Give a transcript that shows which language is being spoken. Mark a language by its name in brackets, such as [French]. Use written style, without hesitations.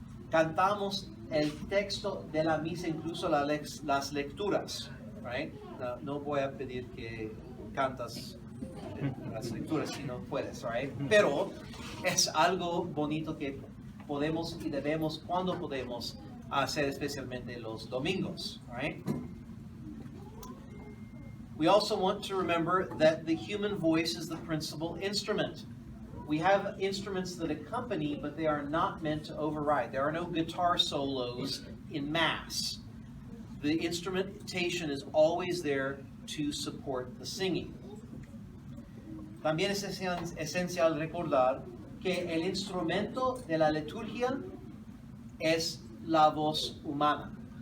[Spanish] Cantamos el texto de la misa, incluso las lecturas, right? No voy a pedir que cantas las lecturas si no puedes, right? Pero es algo bonito que podemos y debemos cuando podemos hacer, especialmente los domingos, right? [English] We also want to remember that the human voice is the principal instrument. We have instruments that accompany, but they are not meant to override. There are no guitar solos in Mass. The instrumentation is always there to support the singing. [Spanish] También es esencial recordar que el instrumento de la liturgia es la voz humana.